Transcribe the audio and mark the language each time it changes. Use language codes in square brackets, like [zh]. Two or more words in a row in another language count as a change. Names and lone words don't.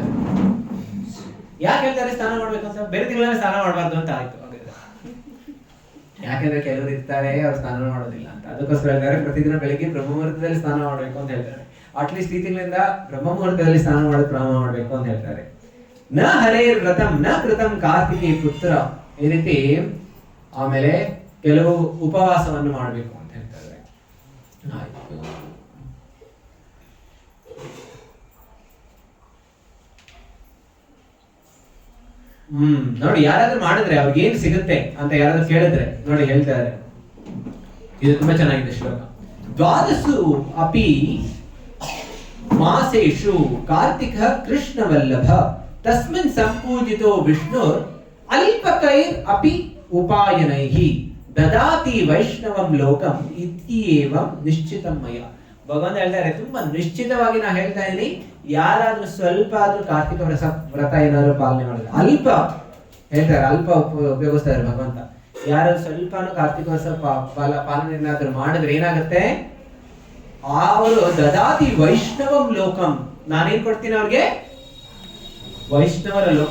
[kn] ಯಾಕೆ ಹೇಳ್ತಾರೆ ಸ್ನಾನ ಮಾಡ್ಬೇಕು ಅಂತ? ಬೇರೆ ತಿಂಗಳಲ್ಲಿ ಸ್ನಾನ ಮಾಡಬಾರ್ದು ಅಂತ ಆಯ್ತು. ಯಾಕೆಂದ್ರೆ ಕೆಲವರು ಇರ್ತಾರೆ ಅವ್ರು ಸ್ನಾನ ಮಾಡೋದಿಲ್ಲ ಅಂತ, ಅದಕ್ಕೋಸ್ಕರ ಹೇಳ್ತಾರೆ ಪ್ರತಿದಿನ ಬೆಳಿಗ್ಗೆ ಬ್ರಹ್ಮ ಮುಹೂರ್ತದಲ್ಲಿ ಸ್ನಾನ ಮಾಡ್ಬೇಕು ಅಂತ ಹೇಳ್ತಾರೆ. ಅಟ್ಲೀಸ್ಟ್ ಈ ತಿಂಗಳಿಂದ ಬ್ರಹ್ಮ ಮುಹೂರ್ತದಲ್ಲಿ ಸ್ನಾನ ಮಾಡೋದು ಪ್ರಾರಂಭ ಮಾಡ್ಬೇಕು ಅಂತ ಹೇಳ್ತಾರೆ. [sa] ನ ಹರೇರ್ ವ್ರತಂ ನ ಕೃತಂ ಕಾರ್ತಿಕೇ ಪುತ್ರ, [kn] ಈ ರೀತಿ ಆಮೇಲೆ ಕೆಲವು ಉಪವಾಸವನ್ನು ಮಾಡಬೇಕು ಅಂತ ಹೇಳ್ತಾರೆ. ಆಯ್ತು, ನೋಡಿ, ಯಾರಾದ್ರೂ ಮಾಡಿದ್ರೆ ಅವ್ರಿಗೆ ಏನ್ ಸಿಗುತ್ತೆ ಅಂತ ಯಾರಾದ್ರೂ ಕೇಳಿದ್ರೆ ನೋಡಿ ಹೇಳ್ತಾರೆ. ಇದು ತುಂಬಾ ಚೆನ್ನಾಗಿದೆ ಶ್ಲೋಕ. [sa] ದ್ವಾದಶು ಅಪಿ ಮಾಸೇಷು ಕಾರ್ತಿಕ ಕೃಷ್ಣವಲ್ಲಭ ತಸ್ಮಿನ್ ಸಂಪೂಜಿತೋ ವಿಷ್ಣುರ್ ಅಲ್ಪಕೈರ್ ಅಪಿ ಉಪಾಯನೈಹಿ ದದಾತಿ ವೈಷ್ಣವಂ ಲೋಕಂ ಇತ್ಯೇವಂ ನಿಶ್ಚಿತಂ ಮಯ. [kn] ಭಗವಂತ ಹೇಳ್ತಾರೆ, ತುಂಬಾ ನಿಶ್ಚಿತವಾಗಿ ನಾ ಹೇಳ್ತಾ ಇದ್ದೀನಿ, ಯಾರಾದ್ರೂ ಸ್ವಲ್ಪ ಆದ್ರೂ ಕಾರ್ತಿಕ ವ್ರತ ಏನಾದ್ರು ಪಾಲನೆ ಮಾಡಿದ್ರೆ, ಅಲ್ಪ ಹೇಳ್ತಾರೆ, ಅಲ್ಪ ಉಪಯೋಗಿಸ್ತಾರೆ ಭಗವಂತ, ಯಾರಾದ್ರೂ ಸ್ವಲ್ಪನೂ ಕಾರ್ತಿಕ ಪಾಲನೆ ಏನಾದ್ರೂ ಮಾಡಿದ್ರೆ ಏನಾಗುತ್ತೆ, ಅವರು [sa] ದದಾತಿ ವೈಷ್ಣವಂ ಲೋಕಂ, [kn] ನಾನೇನ್ ಕೊಡ್ತೀನಿ ಅವ್ರಿಗೆ, ವೈಷ್ಣವರ ಲೋಕ.